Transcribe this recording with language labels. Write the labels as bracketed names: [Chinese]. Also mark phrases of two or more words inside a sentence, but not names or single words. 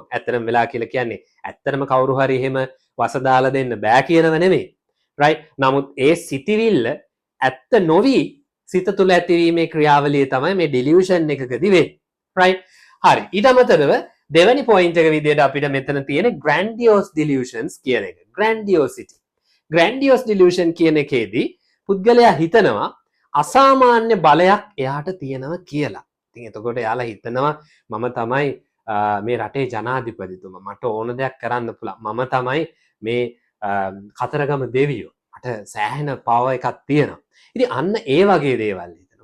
[Sinhala] ඇත්තටම වෙලා කියලා කියන්නේ ඇත්තටම කවුරු හරි එහෙම වස දාලා දෙන්න බෑ කියනව නෙමෙයි. right? නමුත් ඒ සිතිවිල්ල ඇත්ත නොවි සිත තුළ ඇතිවීමේ ක්‍රියාවලිය තමයි මේ ඩිලියුෂන් එකකදී වෙන්නේ. right? හරි. ඊට අමතරව දෙවැනි පොයින්ට් එක විදිහට අපිට මෙතන තියෙන [English] grandiose delusions [Sinhala] කියන එක. grandiosity. [English] grandiose delusion [Sinhala] කියන එකේදී පුද්ගලයා හිතනවා අසාමාන්‍ය බලයක් එයාට තියෙනවා කියලා. ඉතින් එතකොට එයාලා හිතනවා මම තමයි මේ රටේ ජනාධිපතිතුමා. මට ඕන දෙයක් කරන්න පුළුවන්. මම තමයි මේ කතරගම දෙවියෝ. මට සෑහෙන පවර් එකක් තියෙනවා. ඉතින් අන්න ඒ වගේ දේවල් හිතනවා.